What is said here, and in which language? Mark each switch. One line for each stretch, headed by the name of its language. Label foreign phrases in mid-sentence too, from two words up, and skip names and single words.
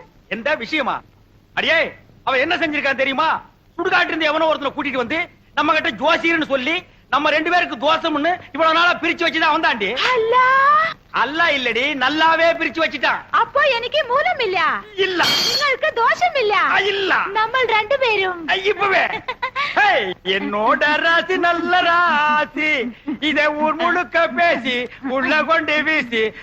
Tamil: எந்த விஷயமா? அடியே, அவன் என்ன செஞ்சிருக்கான் தெரியுமா? சுடுகாட்டு இருந்து எவனோ ஒருத்தனை கூட்டிட்டு வந்து நம்ம கிட்ட ஜோசியர்னு சொல்லி நம்ம 2 பேருக்கு தோசம்னு இவ்வளவு நாளா பிரிச்சு வச்சுதான் வந்தாண்டி. அல்லா, அல்ல இல்லடி, நல்லாவே பிரிச்சு வச்சுட்டான். அப்போ எனக்கு மூலம் இல்ல, இல்ல
Malayalam: നിങ്ങൾക്ക് ദോഷം இல்ல.
Tamil: இல்ல
Malayalam: നമ്മൾ രണ്ടുപേരും
Tamil: இப்பவே ஹேய், என்னோட ராசி நல்ல ராசி, இதை ஊர் முழுக்க பேசி உள்ள கொண்டு வீசி